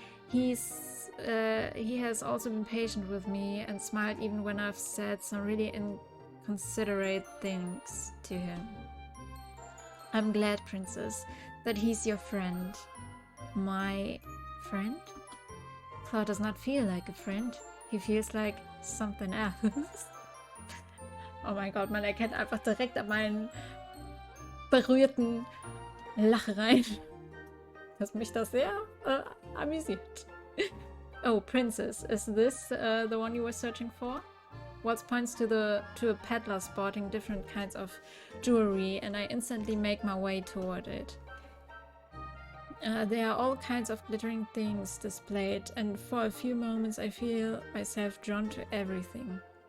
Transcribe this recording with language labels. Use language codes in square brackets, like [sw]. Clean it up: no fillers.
[en] He has also been patient with me and smiled even when I've said some really inconsiderate things to him. I'm glad, Princess, that he's your friend. My friend? Claude does not feel like a friend. He feels like something else. [de] Oh mein Gott, man erkennt einfach direkt an meinen berührten Lachereien, dass mich das sehr amüsiert. [en] Oh, Princess, is this the one you were searching for? Waltz points to a peddler sporting different kinds of jewelry, and I instantly make my way toward it. There are all kinds of glittering things displayed, and for a few moments I feel myself drawn to everything.